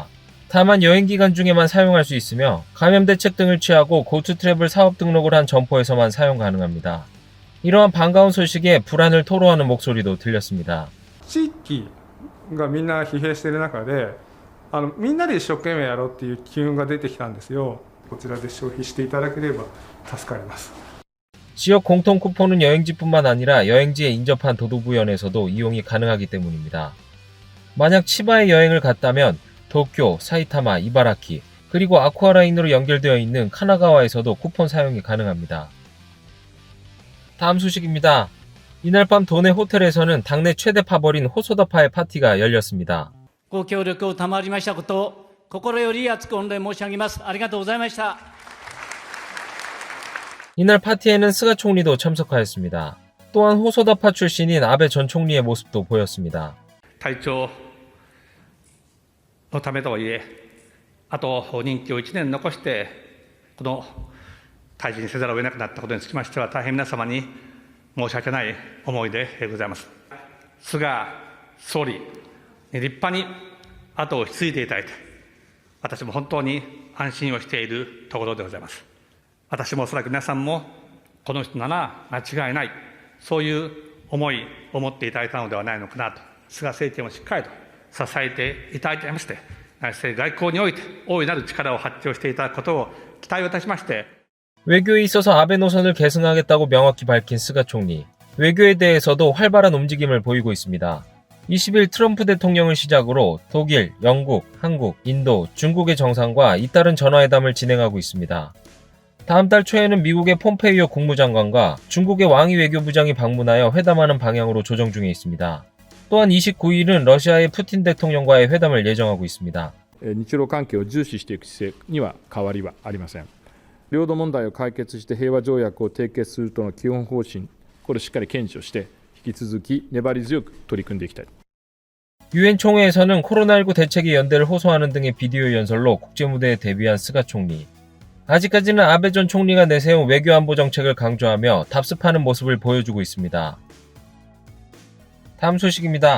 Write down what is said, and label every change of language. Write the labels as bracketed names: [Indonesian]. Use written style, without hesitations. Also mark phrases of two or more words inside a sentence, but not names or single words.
[Korean] 다만 여행 기간 중에만 사용할 수 있으며 감염 대책 등을 취하고 고트 트래블 사업 등록을 한 점포에서만 사용 가능합니다. 이러한 반가운 소식에 불안을 토로하는 목소리도 들렸습니다. [Japanese] がみんな疲弊している中でみんなで一生懸命やろうっていう機運が出てきたんですよ。こちらで消費していただければ助かります。 [Korean] 지역 공통 쿠폰은 여행지뿐만 아니라 여행지에 인접한 도도부현에서도 이용이 가능하기 때문입니다. 만약 치바에 여행을 갔다면 도쿄, 사이타마, 이바라키, 그리고 아쿠아라인으로 연결되어 있는 카나가와에서도 쿠폰 사용이 가능합니다. 다음 소식입니다. 이날 밤 도내 호텔에서는 당내 최대 파벌인 호소다파의 파티가 열렸습니다. [Japanese] ご協力を賜りましたことを心より厚く御礼申し上げます。ありがとうございました。 [Korean] 이날 파티에는 스가 총리도 참석하였습니다. 또한 호소다파 출신인 아베 전 총리의 모습도 보였습니다. [Japanese] 体調のためとはいえあと任期を1年残して、この退陣せざるを得なくなったことにつきましては、大変皆様に申し訳ない思いでございます。菅総理に立派に後を引き継いでいただいて、私も本当に安心をしているところでございます。私もおそらく皆さんも、この人なら間違いない、そういう思いを持っていただいたのではないのかなと、菅政権をしっかりと支えていただいていまして、内政外交において大いなる力を発揮していただくことを期待をいたしまして、 [Korean] 외교에 있어서 아베 노선을 계승하겠다고 명확히 밝힌 스가 총리. 외교에 대해서도 활발한 움직임을 보이고 있습니다. 20일 트럼프 대통령을 시작으로 독일, 영국, 한국, 인도, 중국의 정상과 잇따른 전화회담을 진행하고 있습니다. 다음 달 초에는 미국의 폼페이오 국무장관과 중국의 왕이 외교부장이 방문하여 회담하는 방향으로 조정 중에 있습니다. 또한 29일은 러시아의 푸틴 대통령과의 회담을 예정하고 있습니다. [Japanese] 日露関係を重視していく姿勢には変わりはありません。領土問題を解決して平和条約を締結するとの基本方針、これをしっかり堅持をして引き続き粘り強く取り組んでいきたい。 [Korean] 유엔 총회에서는 코로나19 대책의 연대를 호소하는 등의 비디오 연설로 국제무대에 데뷔한 스가 총리. 아직까지는 아베 전 총리가 내세운 외교안보 정책을 강조하며 답습하는 모습을 보여주고 있습니다. 다음 소식입니다.